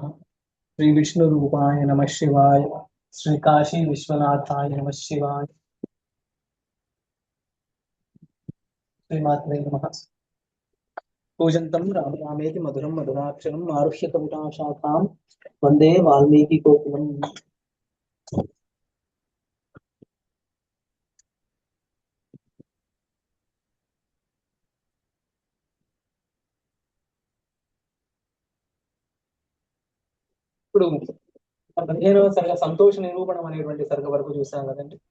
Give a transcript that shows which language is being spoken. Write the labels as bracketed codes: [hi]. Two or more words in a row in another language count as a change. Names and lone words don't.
[sa] श्री विष्णु रूपाय नमः शिवाय। श्री काशी विश्वनाथाय नमः शिवाय। श्रीमात्रे नमः। पूजन्तं राम रामेति मधुरं मधुराक्षरम् आरुह्य कविताशाखां वन्दे वाल्मीकिकोकिलम्। [te] ఇప్పుడు 15వ సర్గ సంతోష నిరూపణం అనేటువంటి సర్గ వరకు చూసాం కదండి.